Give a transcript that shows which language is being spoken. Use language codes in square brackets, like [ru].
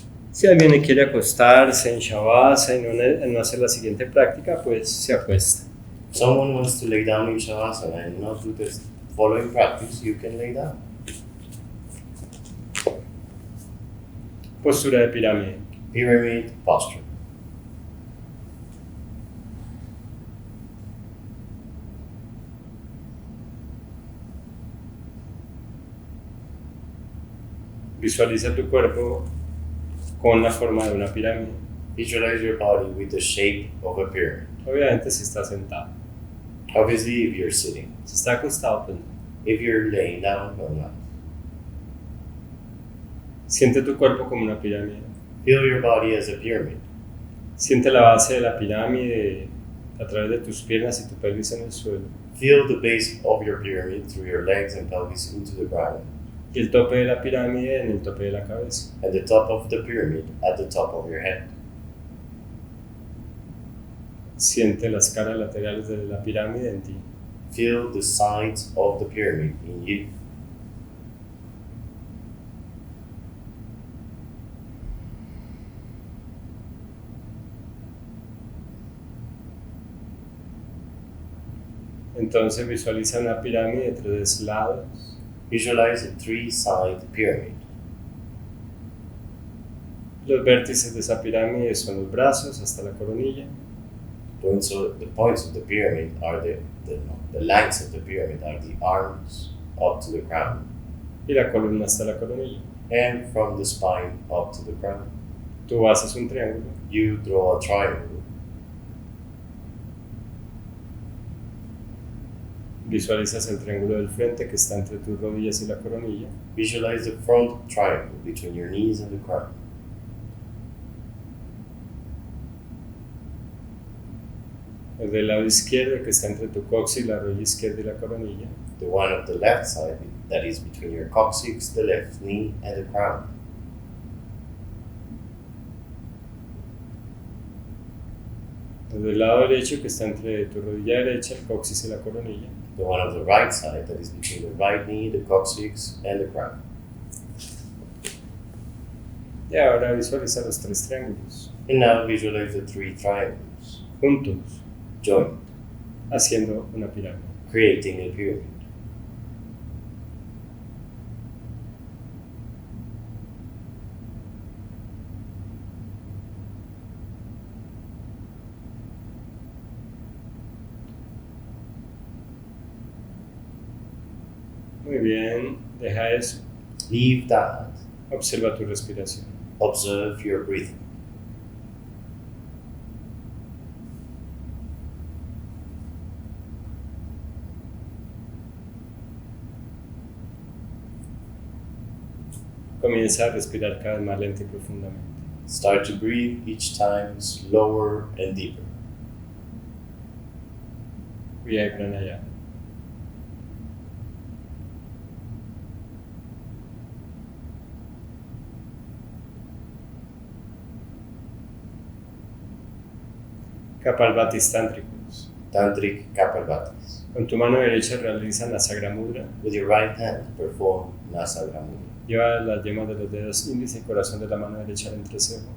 [es] Si alguien quiere acostarse en shavasana y no hacer la siguiente práctica, pues se acuesta. [en] Someone wants to lay down in shavasana and not do this following practice, you can lay down. [es] Postura de pirámide. [en] Pyramid posture. [es] Visualiza tu cuerpo con la forma de una pirámide. [en] Visualize your body with the shape of a pyramid. [es] Obviamente si está sentado. [en] Obviously, if you're sitting. [es] Si está acostado, pues no. [en] If you're laying down, well, not. [es] Siente tu cuerpo como una pirámide. [en] Feel your body as a pyramid. [es] Siente la base de la pirámide a través de tus piernas y tu pelvis en el suelo. [en] Feel the base of your pyramid through your legs and pelvis into the ground. [es] Y el tope de la pirámide en el tope de la cabeza. [en] And the top of the pyramid at the top of your head. [es] Siente las caras laterales de la pirámide en ti. [en] Feel the sides of the pyramid in you. [es] Entonces visualiza una pirámide de 3 lados. [en] Visualize a 3-side pyramid. [es] Los vértices de esa pirámide son los brazos hasta la coronilla. [en] The points of the pyramid are the lengths of the pyramid are the arms up to the crown. [es] Y la columna hasta la coronilla. [en] And from the spine up to the crown. [es] Tu base es un triángulo. [en] You draw a triangle. [es] Visualizas el triángulo del frente que está entre tus rodillas y la coronilla. [en] Visualize the front triangle between your knees and the crown. [es] El del lado izquierdo que está entre tu coxis, la rodilla izquierda y la coronilla. [en] The one of the left side that is between your coccyx, the left knee, and the crown. [es] El del lado derecho que está entre tu rodilla derecha, el coxis y la coronilla. [en] The one of the right side that is between the right knee, the coccyx, and the crown. [es] Y ahora visualiza los 3 triángulos [en] And now visualize the 3 triangles, [es] juntos, [en] joined, [es] haciendo una pirámide. [en] creating a pyramid. [es] Muy bien, deja eso. [en] Leave that. [es] Observa tu respiración. [en] Observe your breathing. [es] Comienza a respirar cada vez más lenta y profundamente. [en] Start to breathe each time slower and deeper. [es] Vía y pranayama. Kapalbhatis tántricos. [en] Tantric Kapalbhatis. [es] Con tu mano derecha realiza Nasagra Mudra. [en] With your right hand, perform Nasagra Mudra. [es] Lleva las yemas de los dedos índice y corazón de la mano derecha al entrecejo.